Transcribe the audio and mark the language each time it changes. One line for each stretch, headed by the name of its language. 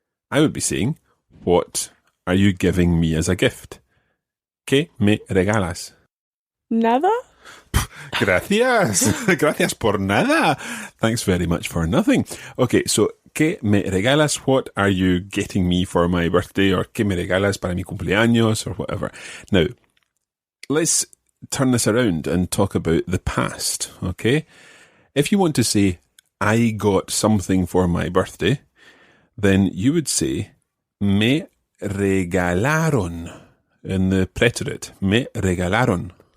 English: I would be saying, what are you giving me as a gift?
Spanish: ¿Qué me regalas? Nada? Gracias. Gracias por nada.
English: Thanks very much for nothing. Okay, so
Spanish: ¿qué me regalas?
English: What are you getting me for my birthday? Or
Spanish: ¿qué me regalas para mi cumpleaños?
English: Or whatever. Now, let's turn this around and talk about the past, okay? If you want to say, I got something for my birthday, then you would say,
Spanish: me regalaron,
English: in the preterite, me regalaron.